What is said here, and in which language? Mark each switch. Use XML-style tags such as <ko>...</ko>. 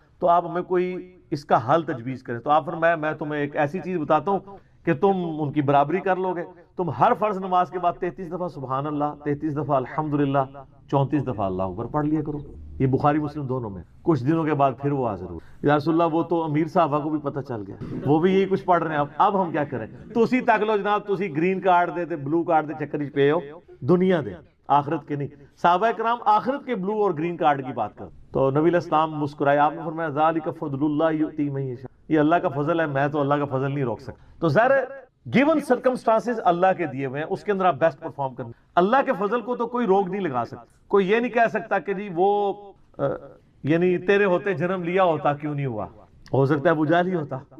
<ur>تو آپ ہمیں کوئی اس کا حل تجویز کریں. تو آپ فرمایا میں تمہیں ایک ایسی چیز بتاتا ہوں کہ تم ان کی برابری کر لو گے. تم ہر فرض نماز کے بعد 33 دفعہ سبحان اللہ، 33 دفعہ الحمدللہ، 34 دفعہ اللہ اکبر پڑھ لیا کرو. یہ بخاری مسلم دونوں میں. کچھ دنوں کے بعد پھر وہ حاضر ہو، یا رسول اللہ وہ تو امیر صحابہ کو بھی پتہ چل گیا، وہ بھی یہی کچھ پڑھ رہے ہیں. اب ہم کیا کریں؟</ur> <pa>تسی تک لو جناب، تسی گرین کارڈ دے تے بلو کارڈ دے چکر پہ ہو، دنیا دے آخرت کے نہیں.</pa> <ur>صحابہ کرام آخرت کے بلو اور گرین کارڈ کی بات کر. تو نبی علیہ السلام مسکرائے، آپ نے فرمایا</ur> <ar>ذالک فضل اللہ یؤتی من یشاء،</ar> <ur>یہ اللہ کا فضل ہے، میں تو اللہ کا فضل نہیں روک سکتا. تو ظاہر گیون سرکمسٹانسز اللہ کے دیے ہوئے ہیں، اس کے اندر آپ بیسٹ پرفارم کرنا. اللہ کے فضل کو تو کوئی روک نہیں لگا سکتا. کوئی یہ نہیں کہہ سکتا کہ جی وہ یعنی تیرے ہوتے جنم لیا ہوتا کیوں نہیں ہوا، ہو سکتا ہے ابو جہل ہی ہوتا.</ur>